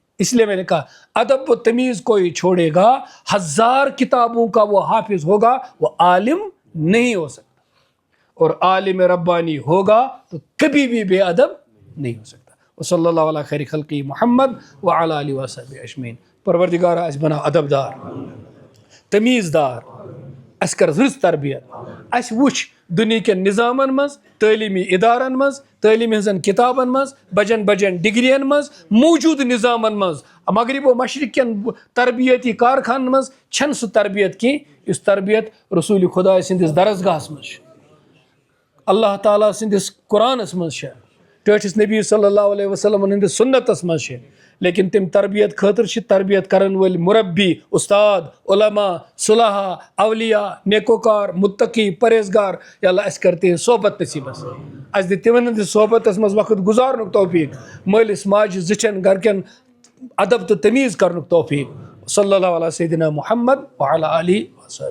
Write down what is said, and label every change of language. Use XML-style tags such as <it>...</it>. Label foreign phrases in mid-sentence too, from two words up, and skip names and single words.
<ur>اس لیے میں نے کہا ادب و تمیز کوئی چھوڑے گا, 1000 کتابوں کا وہ حافظ ہوگا, وہ عالم نہیں ہو سکتا, اور عالم ربانی ہوگا تو کبھی بھی بے ادب نہیں ہو سکتا.</ur> <ar>وصلی اللہ علی خیر خلقی محمد وعلی آلہ وصحبہ اجمعین.</ar> <ks>پروردگار اس بنا ادب دار, تمیز دار, اس کر رٕژ تربیت, اس وچھ دنیا کے نظامن مز, تعلیمی ادارن مز, تعلیم ہنزن کتابن مز, بجن ڈگرین مز, موجود نظامن مز, مغرب و مشرق کن تربیتی کارخان مز چھن سو تربیت کی, اس تربیت رسول خدا سندس درسگاہس مز, اللہ تعالیٰ سندس قرآنس مز, ٹھٹھس نبی صلی اللہ علیہ وسلم ہندس سنتس مز. لیکن تم تربیت خاطر تربیت کرن ول مربی, استاد, علماء, صلحاء, اولیاء, نیکوکار, متقی, پرہیزگار, یا اللہ اس کرتے ہیں صحبت نصیبس, اس دے تمن ہندس صحبتس مز وقت گزارنک توفیق, مالس ماج زچن گرکن ادب تو تمیز کرنک توفیق.</ks> <ar>صلی اللہ علیہ سیدنا محمد وعلی آلہ وصحبہ.</ar>